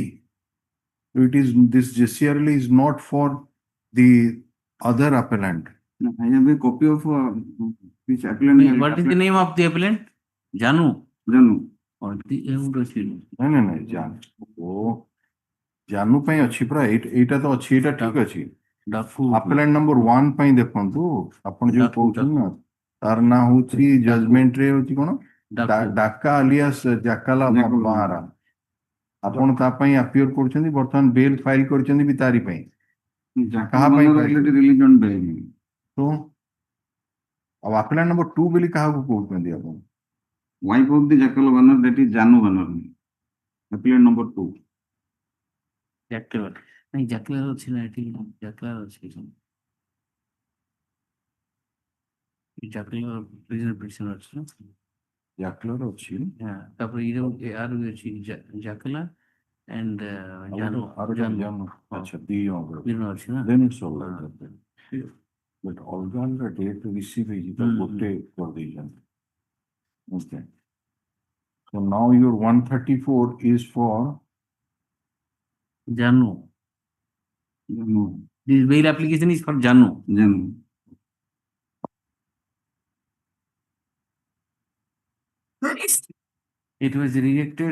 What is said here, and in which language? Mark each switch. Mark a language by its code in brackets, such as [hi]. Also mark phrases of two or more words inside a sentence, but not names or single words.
[en] So it is, this JCRL is not for the other appellant. I have a copy of which appellant. What is the name of the appellant? Janu. Janu. Or the [or] No, Janu ପାଇଁ ଅଛି ପରା ଏଇଟା ତ ଅଛି ଏଇଟା ଠିକ ଅଛି। [en] appellant number 1 [or] ପାଇଁ ଦେଖନ୍ତୁ ଆପଣ ଯୋଉ କହୁଛନ୍ତି ନା ତାର ନାଁ ହଉଛି ଜଜମେଣ୍ଟ ରେ ହଉଛି କଣ ଡାକା ଆଲିଆସ ଜାକାଲା ବାହାରା। ଆପଣ ତା ପାଇଁ ଆପିୟର କରୁଛନ୍ତି ବର୍ତ୍ତମାନ [en] bail file [or] କରିଛନ୍ତି ବି ତାରି ପାଇଁ। କାହା ପାଇଁ ତ ଆଉ [en] appellant number 2 [or] ବୋଲି କାହାକୁ କହୁଛନ୍ତି ଆପଣ? [en] Wife of the Jackal Banner, that is Janu Banner. Appellant number 2. Jackal. [or] नहीं Jackal ଅଛି ନା ଏଠି Jackal ଅଛି। Jackal [en] prisoner petition [or] ଅଛି ନା? Jackal ଅଛି। Yeah. ତାପରେ ଇରେ ଆର ବି ଅଛି Jackal and Janu। ଆଚ୍ଛା ଦି ଜଣଙ୍କର ଅଛି ନା? [en] Then it's all right. But [or] ଅଲଗା ଅଲଗା [en] date receive [or] ହେଇଛି ତ ଗୋଟେ କରିଦେଇଛନ୍ତି। [en] Okay. So now your 134 is for Janu. This bail application is for Janu. It was rejected.